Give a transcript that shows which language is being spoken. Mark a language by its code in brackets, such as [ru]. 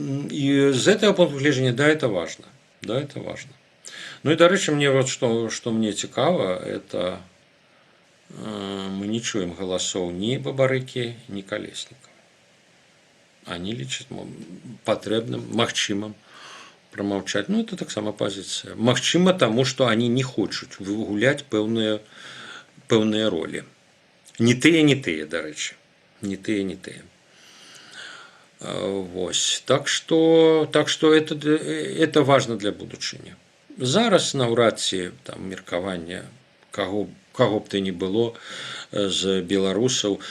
[ru] И с этого пункта гледжання, да, это важно. Да, это важно. [be] Ну и, дарэчы, мне вот что мне цікава, это мы не чуем галасоў ні Бабарыкі, ні Калесніка. Они лічаць патрэбным, магчымым промолчать. [ru] Ну, это таксама позиция. Магчыма, тому, что они не хочуць выгуляць пэўныя ролі. [be] Не тыя, дарэчі. Не тыя. Вось. [ru] Так что это важно для будучыні. [be] Зараз наўрад ці там меркаванне каго б ты не было з беларусаў.